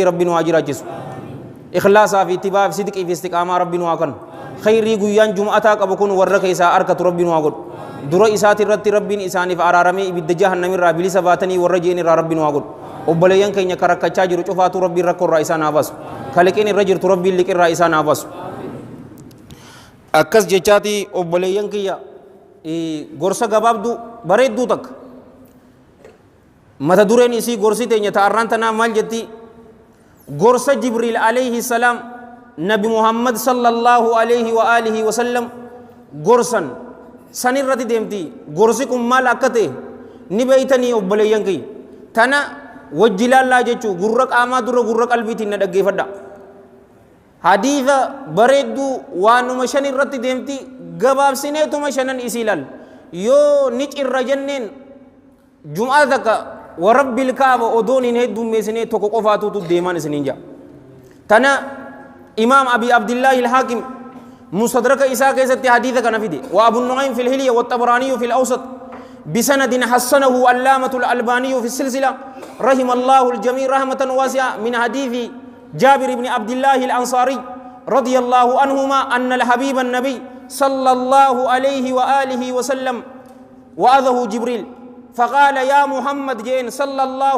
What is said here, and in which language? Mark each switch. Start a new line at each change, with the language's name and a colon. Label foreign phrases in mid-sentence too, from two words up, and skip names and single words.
Oromo: rabbii nu haa jiraachisu ikhlaasaa fi ittibaa fi sidqii fi istiqaamaa rabbii nu haa kennu khayrii guyyaan jum'ataa qabu kun warra keessaa arkatu rabbii nu haa godhu dura isaati irratti rabbiin isaaniif araaramee ibidda jahannamirraa bilisa baatanii warra jeen irraa rabbii nu haa godhu obboleeyyan keenya karakkachaa jiru cufaatu rabbiin rakkoorraa isaan haa baasu kaliqiin irra jirtu rabbiin liqirraa isaan haa baasu akkas jechaati obboleeyyan kiyya gorsa gabaabduu bareedduu takka mata dureen isii gorsi teenya ta'arraan tanaa maal jetti gorsa jibriil
Arabic: عليه السلام
Oromo: nabi muhammad
Arabic: صلى الله عليه وآله وسلم
Oromo: gorsan sanirratti deemti gorsi kun maal akka ta'e ni beeytanii obboleeyyan kiyya tana wajjilaallaa jechuu gurra qaamaa dura gurra qalbiitiin na dhaggeeffadha hadiisa bareedduu waanuma shan irratti deemti gabaabsineetuma shanan isii ilaal yoo ni cirra jenneen jum'aa takka
Arabic: ورب الكعبة
Oromo: odoon hin heddummeessinee tokko qofaatuutu deemaan isiniin jaa tana imaam abi abdillaahi ilhaakim mustadraka isaa keessatti hadiisa kana fide wa
Arabic: أبو نعيم في الحلية والطبراني في الأوسط بسند حسنه علامة الألباني في السلسلة رحم الله الجميع رحمة واسعة من حديث جابر بن عبد الله الأنصاري رضي الله عنهما أن الحبيب النبي صلى الله عليه وآله وسلم وأذه جبريل فقال يا محمد جين صلى الله